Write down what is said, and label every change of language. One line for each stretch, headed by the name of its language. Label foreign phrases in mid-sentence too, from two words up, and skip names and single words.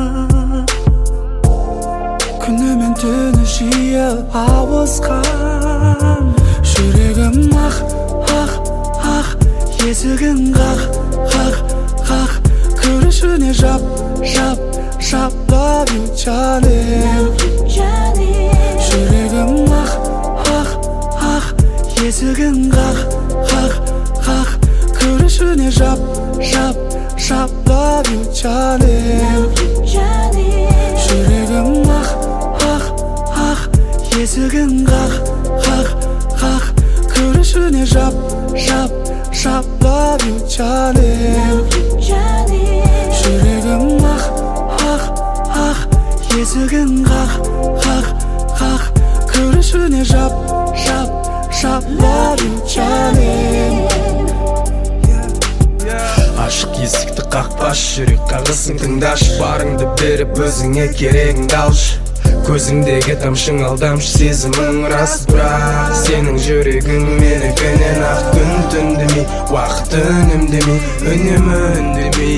Kazakh: Күні мен түні жиі ауысқан. Жүрегім ақ, ақ, ақ, есігін қақ, қақ, қақ. Күрішіне жап, жап, жап.
English: Love you, Johnny.
Kazakh: Жүрегім ақ, ақ, ақ, есігін қақ, қақ, қақ. Күрішіне жап, жап, жап.
English: Love you, Johnny.
Kazakh: Жүрегім ақ, ақ, ақ, есігін қақ, қақ, қақ. Күрішіне жап, жап, жап.
English: Love you, Johnny.
Kazakh: Жүрегім ақ, ақ, ақ, есігін қақ, қақ, қақ. Күрішіне жап, жап, жап.
English: Love you, Johnny.
Kazakh: Ашық есікті қақпаш, жүрек қағысын тыңдашы. Барыңды беріп өзіңе керегіңді алшы. Көзіңдегі тамшың алдамшы, сезімің рас, бірақ сенің жүрегің менікінен ақ. Күн түндемей, уақыт үнемдемей, үнемі үндемей.